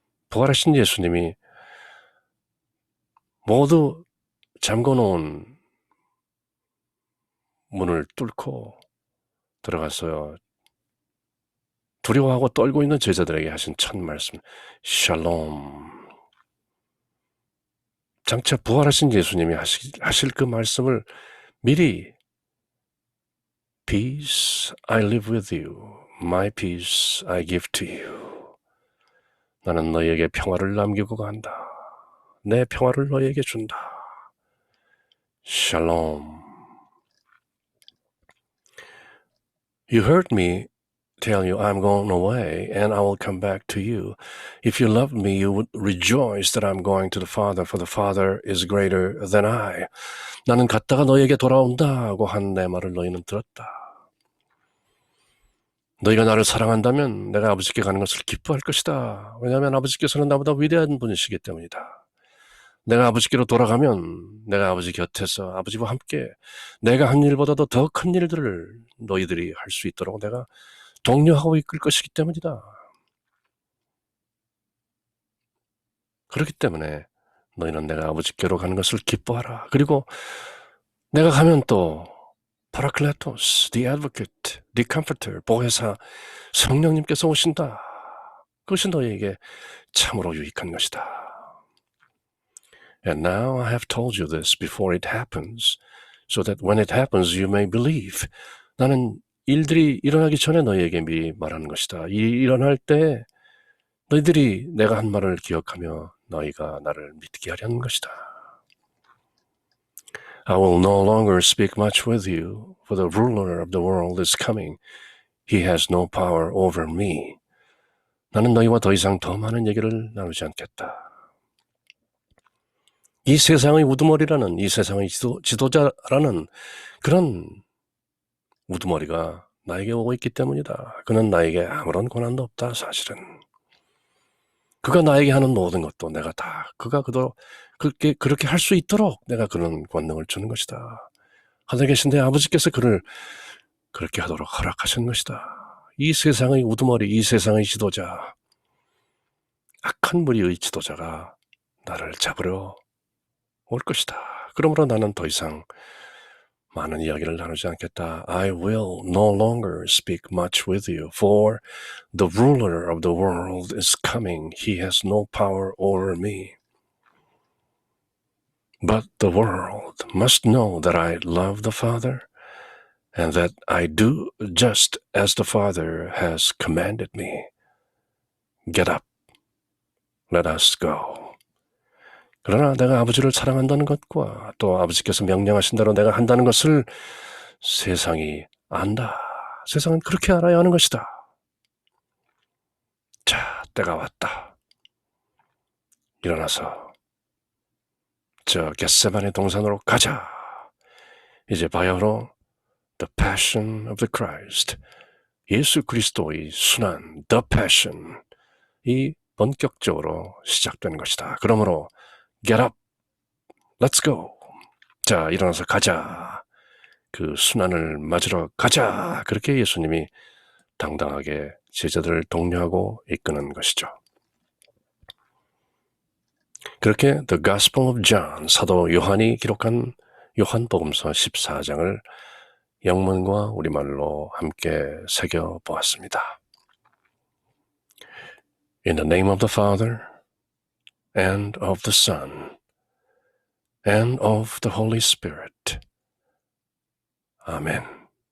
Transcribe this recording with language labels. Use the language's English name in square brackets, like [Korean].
[Korean] 부활하신 예수님이 모두 잠궈놓은 문을 뚫고 들어가서 두려워하고 떨고 있는 제자들에게 하신 첫 말씀, 샬롬. 장차 부활하신 예수님이 하실 그 말씀을 미리 [English] Peace I live with you, my peace I give to you. [Korean] 나는 너희에게 평화를 남기고 간다. 내 평화를 너희에게 준다. 샬롬. [English] You heard me tell you I'm going away and I will come back to you. If you loved me, you would rejoice that I'm going to the Father, for the Father is greater than I. [Korean] 나는 갔다가 너희에게 돌아온다고 한 내 말을 너희는 들었다. 너희가 나를 사랑한다면 내가 아버지께 가는 것을 기뻐할 것이다. 왜냐하면 아버지께서는 나보다 위대한 분이시기 때문이다. 내가 아버지께로 돌아가면 내가 아버지 곁에서 아버지와 함께 내가 한 일보다도 더 큰 일들을 너희들이 할 수 있도록 내가 독려하고 이끌 것이기 때문이다. 그렇기 때문에 너희는 내가 아버지께로 가는 것을 기뻐하라. 그리고 내가 가면 또 파라클레토스, the advocate, the comforter, 보혜사, 성령님께서 오신다. 그것이 너희에게 참으로 유익한 것이다. [English] And now I have told you this before it happens, so that when it happens you may believe. [Korean] 나는 일들이 일어나기 전에 너희에게 미리 말하는 것이다. 일어날 때 너희들이 내가 한 말을 기억하며 너희가 나를 믿게 하려는 것이다. [English] I will no longer speak much with you, for the ruler of the world is coming. He has no power over me. [Korean] 나는 너희와 더 이상 더 많은 얘기를 나누지 않겠다. 이 세상의 우두머리라는, 이 세상의 지도자라는 그런 우두머리가 나에게 오고 있기 때문이다. 그는 나에게 아무런 권한도 없다, 사실은. 그가 나에게 하는 모든 것도 내가 다 그가 그렇게 할 수 있도록 내가 그런 권능을 주는 것이다. 하늘에 계신 내 아버지께서 그를 그렇게 하도록 허락하신 것이다. 이 세상의 우두머리, 이 세상의 지도자, 악한 무리의 지도자가 나를 잡으려 올 것이다. 그러므로 나는 더 이상 많은 이야기를 나누지 않겠다. [English] I will no longer speak much with you, for the ruler of the world is coming. He has no power over me. But the world must know that I love the Father, and that I do just as the Father has commanded me. Get up. Let us go. [Korean] 그러나 내가 아버지를 사랑한다는 것과 또 아버지께서 명령하신 대로 내가 한다는 것을 세상이 안다. 세상은 그렇게 알아야 하는 것이다. 자, 때가 왔다. 일어나서 저 겟세마네 동산으로 가자. 이제 바야흐로 The Passion of the Christ, 예수 그리스도의 순환, The Passion, 이 본격적으로 시작된 것이다. 그러므로 [English] Get up, let's go. [Korean] 자, 일어나서 가자. 그 순환을 맞으러 가자. 그렇게 예수님이 당당하게 제자들을 독려하고 이끄는 것이죠. 그렇게 The Gospel of John, 사도 요한이 기록한 요한복음서 14장을 영문과 우리말로 함께 새겨보았습니다. [English] In the name of the Father, and of the Son, and of the Holy Spirit. [Korean] 아멘.